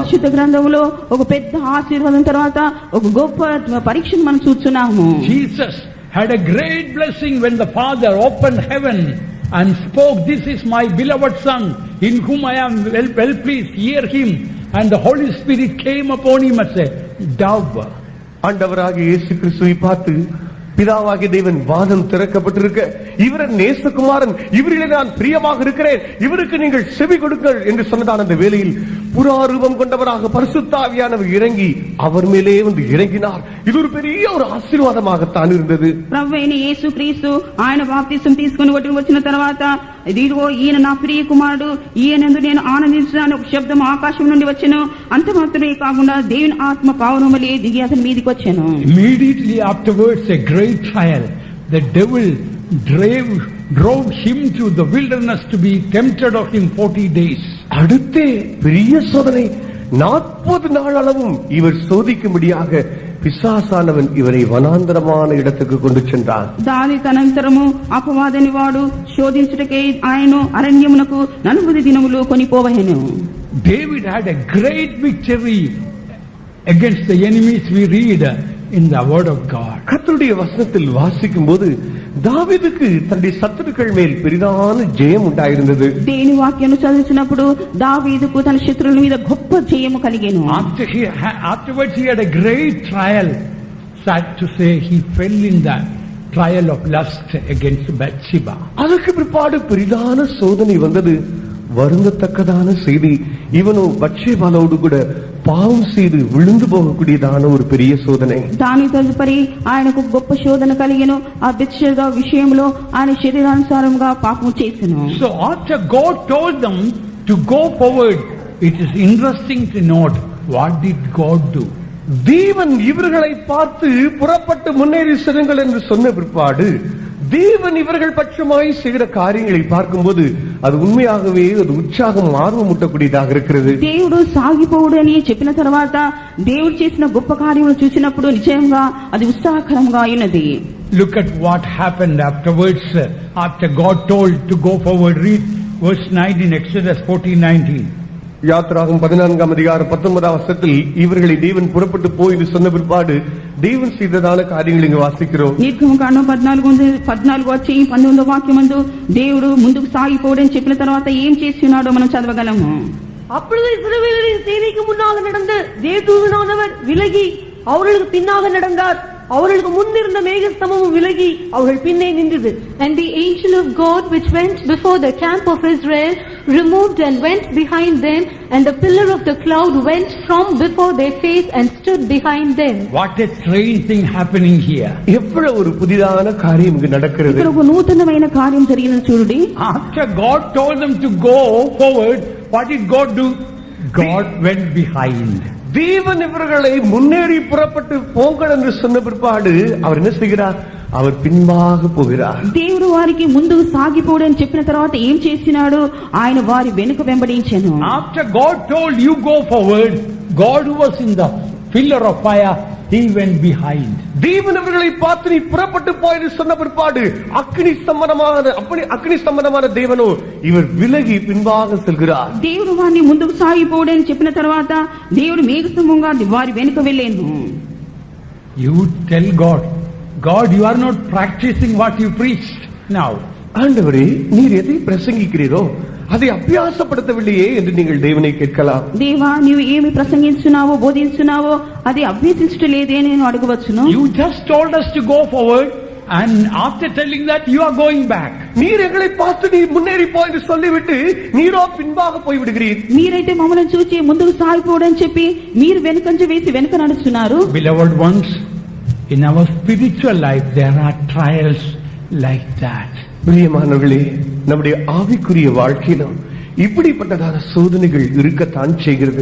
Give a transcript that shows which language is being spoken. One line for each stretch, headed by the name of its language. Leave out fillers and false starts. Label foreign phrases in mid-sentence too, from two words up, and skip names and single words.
Telugu: పరిశుద్ధ గ్రంథంలో ఒక పెద్ద ఆశీర్వాదం తర్వాత ఒక గొప్ప పరీక్షను మనం చూస్తున్నాము.
English: Jesus had a great blessing when the Father opened heaven and spoke, "This is my beloved Son, in whom I am well pleased, hear him." And the Holy Spirit came upon him as a dove.
Tamil: ஆண்டவராகிய இயேசு கிறிஸ்துவை பார்த்து பிதாவாகிய தேவன் வானம் திறக்கப்பட்டிருக்க, இவர் நேசகுமாரன், இவரிலே நான் பிரியமாக இருக்கிறேன், இவருக்கு நீங்கள் செவி கொடுங்கள் என்று சொன்னதான அந்த வேளையில் புறாரூபம் கொண்டவராக பரிசுத்த ஆவியானவர் இறங்கி அவர் மேலே வந்து இறங்கினார். இது ஒரு பெரிய ஒரு ஆசீர்வாதமாகத்தான் இருந்தது.
Telugu: ప్రభువైన యేసుక్రీస్తు ఆయన బాప్తిసం తీసుకుని వచ్చిన తర్వాత ఇదిగో ఈయన నా ప్రియ కుమారుడు, ఈయనందు నేను ఆనందించాను ఒక శబ్దం ఆకాశం నుండి వచ్చెను. అంత మాత్రమే కాకుండా దేవుని ఆత్మ పావురమలే దిగి అతని మీదికి వచ్చెను.
English: Immediately afterwards, a great trial. The devil drove him to the wilderness to be tempted of him 40 days.
Tamil: அடுத்தே பெரிய சோதனை, 40 நாள் அளவும் இவர் சோதிக்கும்படியாக பிசாசானவன் இவரை వనాంతరமான இடத்துக்கு கொண்டு சென்றான்.
Telugu: దాని తనంతరము అపవాదని వాడు శోధించుటకై ఆయను అరణ్యమునకు 40 దినములు కొనిపోవెను.
English: David had a great victory against the enemies we read in the word of God.
Tamil: கர்த்தருடைய வசனத்தில் வாசிக்கும்போது தாவீதுக்கு தன்னுடைய சத்துருக்கள் மேல் பெரிதான ஜெயம் உண்டாயிருந்தது.
Telugu: దేవుని వాక్యాన్ని చదివినప్పుడు దావీదుకు తన శత్రువుల మీద గొప్ప జయము కలిగెను.
English: Afterwards he had a great trial. Sad to say, he fell in that trial of lust against Bathsheba.
Tamil: அதற்கு பிற்பாடு பெரிதான சோதனை வந்தது. வருந்தத்தக்கதான செய்தி, இவனோ பத்ஷேபாளோடு கூட పాపం செய்து விழுந்து போகக்கூடியதான ஒரு பெரிய சோதனை.
Telugu: దాని తదుపరి ఆయనకు గొప్ప శోధన కలిగెను. ఆ బెత్షెబా విషయంలో ఆయన శరీరానుసారంగా పాపం చేసెను.
English: So after God told them to go forward, it is interesting to note, what did God do?
Tamil: தேவன் இவர்களை பார்த்து புறப்பட்டு முன்னேறி செல்லுங்கள் என்று சொன்ன பிற்பாடு தேவன் இவர்கள் பட்சமாய் செய்கிற காரியங்களை பார்க்கும்போது அது உண்மையாகவே ஒரு உற்சாகம் ஆர்வமூட்டக்கூடியதாக இருக்கிறது.
Telugu: దేవుడు సాగిపోవుడు అని చెప్పిన తర్వాత దేవుడు చేసిన గొప్ప కార్యములు చూసినప్పుడు నిజంగా అది ఉత్సాహకరంగా ఉన్నది.
English: Look at what happened afterwards, after God told to go forward. Read verse 19, Exodus 14:19.
Tamil: யாத்ராகமம் 14ஆம் அதிகாரம் 19ஆம் வசனத்தில் இவர்களை தேவன் புறப்பட்டு போய் என்று சொன்ன பிற்பாடு தேவன் செய்ததான காரியங்களை இங்கு வாசிக்கிறோம்.
Telugu: నిర్గమకాండం 14 వచ్చి 19వ వాక్యమందు దేవుడు ముందుకు సాగిపోవడం చెప్పిన తర్వాత ఏం చేస్తున్నాడో మనం చదవగలము.
Tamil: அப்பொழுது இஸ்ரவேலரின் சேனைக்கு முன்னாக நடந்த தேவதூதனானவர் விலகி அவர்களுக்கு பின்னாக நடந்தார். அவர்களுக்கு முன்னிருந்த மேகஸ்தம்பமும் விலகி அவர்கள் பின்னே நின்றது.
English: And the angel of God which went before the camp of Israel removed and went behind them, and the pillar of the cloud went from before their face and stood behind them. What a strange thing happening here.
Tamil: எவ்வளவு ஒரு புதிதான காரியம் இங்கு நடக்கிறது.
Telugu: ఇక్కడ ఒక నూతనమైన కార్యం జరిగినది చూడండి.
English: After God told them to go forward, what did God do? God went behind.
Tamil: தேவன் இவர்களை முன்னேறி புறப்பட்டு போங்கள் என்று சொன்ன பிற்பாடு அவர் என்ன செய்கிறார்? அவர் பின்பாக போகிறார்.
Telugu: దేవుడు వారికి ముందుకు సాగిపోవడం చెప్పిన తర్వాత ఏం చేసినాడు? ఆయన వారి వెనుక వెంబడించెను.
English: After God told you go forward, God who was in the pillar of fire, he went behind.
Tamil: தேவன் இவர்களை பார்த்து நீ புறப்பட்டு போய் என்று சொன்ன பிற்பாடு அக்னி சம்பந்தமான தேவனோ இவர் விலகி பின்பாக செல்கிறார்.
Telugu: దేవుడు వారిని ముందుకు సాగిపోవడం చెప్పిన తర్వాత దేవుడు మేఘస్తంభంగా వారి వెనుక వెళ్ళాను.
English: You tell God, God, you are not practicing what you preached now.
Tamil: ஆண்டவரே, நீர் எதை பிரசங்கிக்கிறீரோ அதை అభ్యాసப்படுத்தவில்லையே என்று நீங்கள் தேவனை கேட்கலாம்.
Telugu: దేవా, నీవు ఏమి ప్రసంగిస్తున్నావో బోధిస్తున్నావో అది అభ్యసించలేదే నేను అడగవచ్చును.
English: You just told us to go forward, and after telling that you are going back.
Tamil: நீர் எங்களை பார்த்து நீ முன்னேறி போ என்று சொல்லிவிட்டு நீரோ பின்பாக போய் விடுகிறீர்.
Telugu: మీరైతే మమ్మల్ని చూచి ముందుకు సాగిపోవడం చెప్పి మీరు వెనుకంజ వేసి వెనుక నడుస్తున్నారు.
English: Beloved ones, In our spiritual life, there are trials like that.
Tamil: பிரியமானவர்களே, நம்முடைய ஆவிக்குரிய வாழ்க்கையிலும் இப்படிப்பட்டதான சோதனைகள் இருக்கத்தான் செய்கிறது.